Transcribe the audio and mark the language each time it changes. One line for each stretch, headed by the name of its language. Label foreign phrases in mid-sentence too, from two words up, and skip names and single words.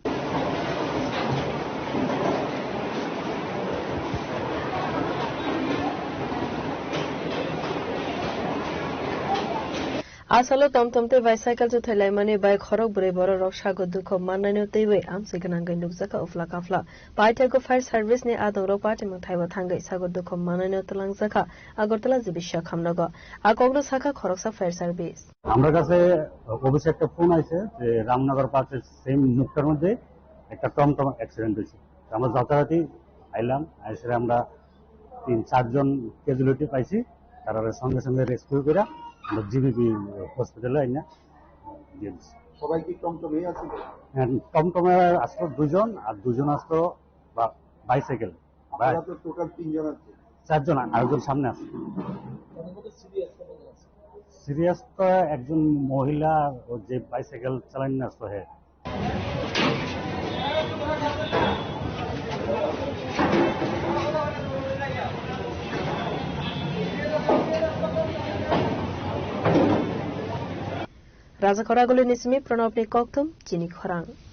Kok Borok: Asalo tomtomte bicycle to thailai mani bai khorok bri boraro sagod dokho manai no teiwe amsiganangai nukjaka ufla kafla Paitego
English: fire service
Kok Borok: ni adorok party mung thaiwa thangai sagod dokho manai no tlangjaka Agartala jibi shakhamnago akogno saka khoroksa
English: fire service
Bangla: আমার কাছে অবশ্যই একটা ফোন আছে যে রামনগর পার্কের সেম মুখটার মধ্যে একটা টমটম অ্যাক্সিডেন্ট হয়েছে আমরা যথারীতি আইলাম এসে আমরা 3-4 জন ক্যাজুয়ালিটি পাইছি তারা সঙ্গে সঙ্গে রেস্কিউ করে আমরা জিবিপি হসপিটালে আইনা দিয়ে দিচ্ছি। সবাই কি টমটমে আছে? টমটমে আসলো 2 জন, আর 2 জন আসলো বাইসাইকেল। টোটাল 3 জন আছে, 4 জন, আরেকজন সামনে আছে। সিরিয়াস তো একজন মহিলা, ও যে বাইসাইকেল চালান না আসতো। হ্যাঁ,
Kok Borok: Raza Koraguli Nismi Pranopni Koktum, Chini Khorang.